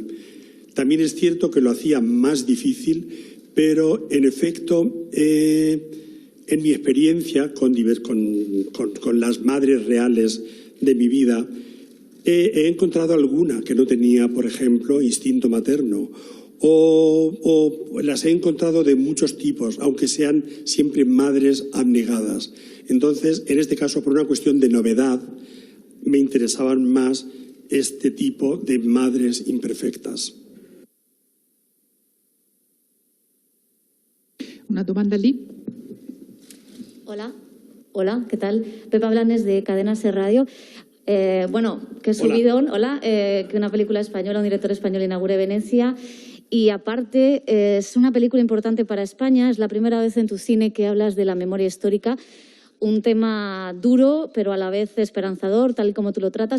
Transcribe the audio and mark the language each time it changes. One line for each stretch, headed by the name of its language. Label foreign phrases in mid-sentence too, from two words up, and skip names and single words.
Spanish: También es cierto que lo hacía más difícil, pero en efecto en mi experiencia con las madres reales de mi vida, he encontrado alguna que no tenía, por ejemplo, instinto materno, o las he encontrado de muchos tipos, aunque sean siempre madres abnegadas. Entonces, en este caso, por una cuestión de novedad, me interesaban más este tipo de madres imperfectas.
Italian: Una domanda lì.
Spanish: Hola, ¿qué tal? Pepa Blanes de Cadena Ser Radio. Bueno, qué subidón, que una película española, un director español inaugure Venecia. Y aparte, es una película importante para España. Es la primera vez en tu cine que hablas de la memoria histórica. Un tema duro, pero a la vez esperanzador, tal y como tú lo tratas.